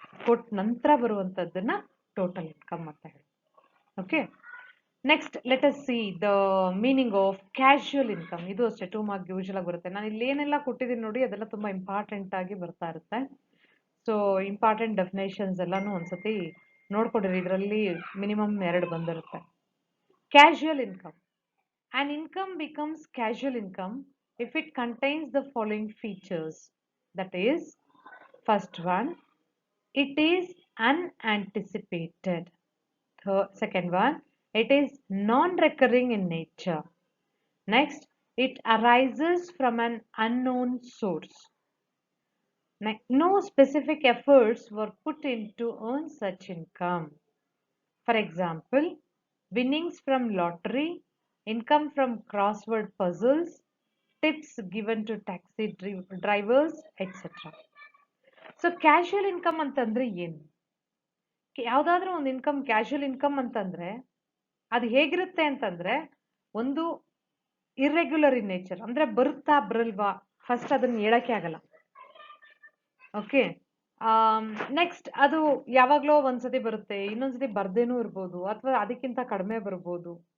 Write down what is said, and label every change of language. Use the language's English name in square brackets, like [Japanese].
[Kannada] ಕೊಟ್ಟ ನಂತರ ಬರುವಂತದ್ದನ್ನ total income ಅಂತ ಹೇಳಿ. [English] Okay, next let us see the meaning of casual income. [Kannada] ಇದು ಅಷ್ಟೇ 2 ಮಾರ್ಕ್ ಯೂಶುವಲ್ ಆಗಿ ಬರುತ್ತೆ. ನಾನು ಇಲ್ಲಿ ಏನೆಲ್ಲ ಕೊಟ್ಟಿದ್ದೀನಿ ನೋಡಿ, ಅದೆಲ್ಲ ತುಂಬಾ ಇಂಪಾರ್ಟೆಂಟ್ ಆಗಿ ಬರ್ತಾ ಇರುತ್ತೆ. ಸೊ ಇಂಪಾರ್ಟೆಂಟ್ ಡೆಫಿನೇಷನ್ಸ್ ಎಲ್ಲಾನು ಒಂದ್ಸತಿ ನೋಡ್ಕೊಂಡಿರಿ, ಇದರಲ್ಲಿ ಮಿನಿಮಮ್ 2 ಬಂದಿರುತ್ತೆ. [English] Casual income. An income becomes casual income if it contains the following features. That is, first one, it is unanticipated. Second one, it is non-recurring in nature. Next, it arises from an unknown source. No specific efforts were put in to earn such income. For example, winnings from lottery, income from crossword puzzles, tips given to taxi drivers, etc. [Kannada] So casual income ಅಂತಂದ್ರೆ ಏನು? ಯಾವ್ದಾದ್ರೂ ಒಂದು income casual income ಅಂತಂದ್ರೆ ಅದು ಹೇಗಿರುತ್ತೆ ಅಂತಂದ್ರೆ, ಒಂದು [English] irregular in nature, [Kannada] ಅಂದ್ರೆ ಬರುತ್ತಾ ಬರಲ್ವಾ ಫಸ್ಟ್ ಅದನ್ನ ಹೇಳಕ್ಕೆ ಆಗಲ್ಲ. ಓಕೆ, ನೆಕ್ಸ್ಟ್ ಅದು ಯಾವಾಗ್ಲೋ ಒಂದ್ಸತಿ ಬರುತ್ತೆ, ಇನ್ನೊಂದ್ಸತಿ ಬರ್ದೇನೂ ಇರ್ಬೋದು, ಅಥವಾ ಅದಕ್ಕಿಂತ ಕಡಿಮೆ ಬರ್ಬೋದು.